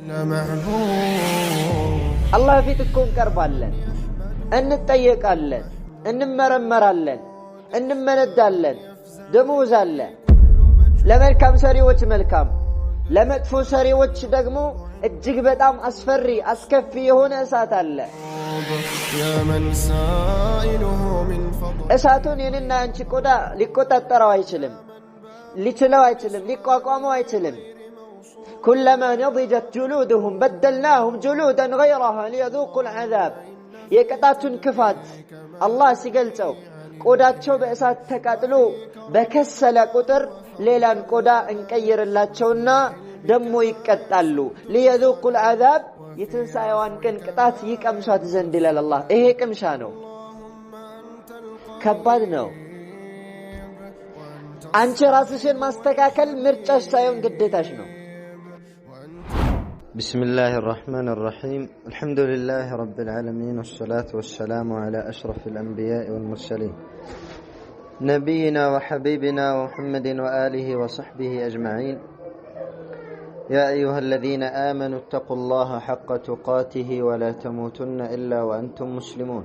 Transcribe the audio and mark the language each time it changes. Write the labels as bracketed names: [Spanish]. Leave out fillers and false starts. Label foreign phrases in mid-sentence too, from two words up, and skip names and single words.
[Amharic] አላህ ፊት እኮ እንቀርባለን፣ እንጠየቃለን፣ እንመረመራለን፣ እንመነዳለን። ደሞዝ አለ። ለመልካም ሰሪዎች መልካም፣ ለመጥፎ ሰሪዎች ደግሞ እጅግ በጣም አስፈሪ አስከፊ የሆነ እሳት አለ። እሳቱን የኔና አንቺ ቆዳ ሊቆጣጠረው አይችልም፣ ሊችለው አይችልም፣ ሊቋቋመው አይችልም። [Arabic] كلما نضجت جلودهم بدلناهم جلودا غيرها ليذوقوا العذاب። [Amharic] የቅጣቱን ክፋት አላህ ሲገልጸው ቆዳቸው በእሳት ተቃጥሎ በከሰለ ቁጥር ሌላን ቆዳ እንቀይርላቸውና ደሞ ይቀጣሉ። [Arabic] ليذوقوا العذاب [Amharic] የትንሣኤዋን ቀን ቅጣት ይቀምሷት ዘንድ ይላል አላህ። ይሄ ቅምሻ ነው፣ ከባድ ነው። አንቺ ራስሽን ማስተካከል ምርጫሽ ሳይሆን ግዴታሽ ነው። [Arabic] بسم الله الرحمن الرحيم الحمد لله رب العالمين والصلاة والسلام على أشرف الأنبياء والمرسلين نبينا وحبيبنا ومحمد وآله وصحبه أجمعين. يا أيها الذين آمنوا اتقوا الله حق تقاته ولا تموتن إلا وأنتم مسلمون.